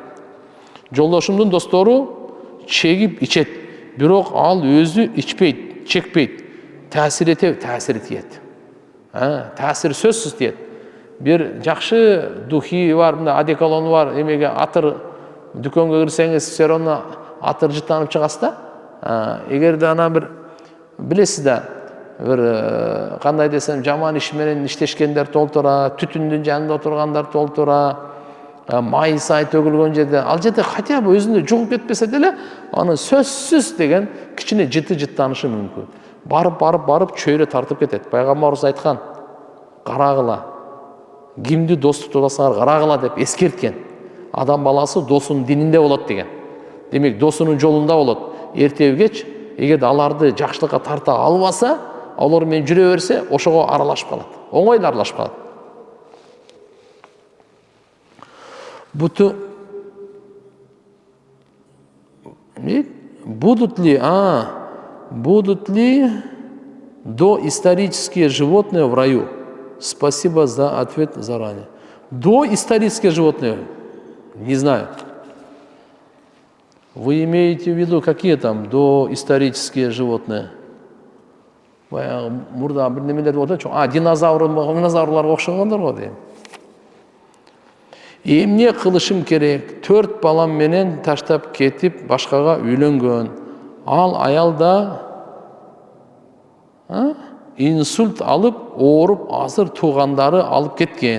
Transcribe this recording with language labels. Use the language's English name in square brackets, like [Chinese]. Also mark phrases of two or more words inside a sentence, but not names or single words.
[Kyrgyz] Жолдошумдун достору чегип ичет, бирок ал өзү ичпейт, чекпейт. Таасир этеби? Таасир тиет. Таасир сөзсүз тиет. Бир жакшы духи бар, мына одеколону бар, эмеге атыр дүкөнгө кирсеңиз, [Russian] все равно [Kyrgyz] атыр жыттанып чыгасыз да. Эгерде ана бир билесиз да, бир кандай десем, жаман иш менен иштешкендер толтура, түтүндүн жанында отургандар толтура, май сай төгүлгөн жерде, ал жерде [Russian] хотя бы [Kyrgyz] өзүндө жугуп кетпесе деле, аны сөзсүз деген кичине жыттанышы мүмкүн. Барып чөйрө тартып кетет. Пайгамбарыбыз айткан, карагыла, кимди дос тутасаңар карагыла деп эскерткен. Адам баласы досунун дининде болот деген. Демек, досунун жолунда болот. Эртеби кеч, эгерде аларды жакшылыкка тарта албаса, алар менен жүрө берсе, ошого аралашып калат. Оңой эле аралашып калат. [Russian] Будут ли доисторические животные в раю? Спасибо за ответ заранее. Доисторические животные? Не знаю. Вы имеете в виду, какие там доисторические животные? [Kyrgyz] Мурда бир немелер болот, динозаврларга окшогондор го дейм. Эмне кылышым керек? 4 балам менен таштап кетип башкага үйлөнгөн. Ал аялда инсульт алып, ооруп, азыр туугандары алып кеткен.